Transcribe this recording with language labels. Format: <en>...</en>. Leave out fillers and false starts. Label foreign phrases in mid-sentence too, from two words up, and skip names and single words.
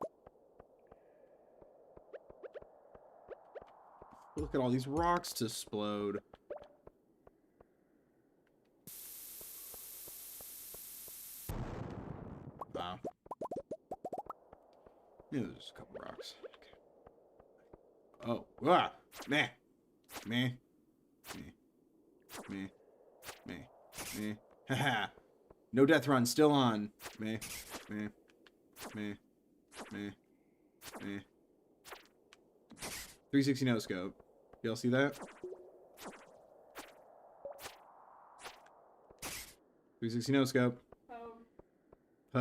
<en>Look at all these rocks to explode. Wow. Yeah, there's a couple rocks. Okay. Oh, ah, meh, meh, meh, meh, meh. Haha. No death run, still on. Meh, meh, meh, meh, meh. 360 no scope. Y'all see that? 360 no scope.</en>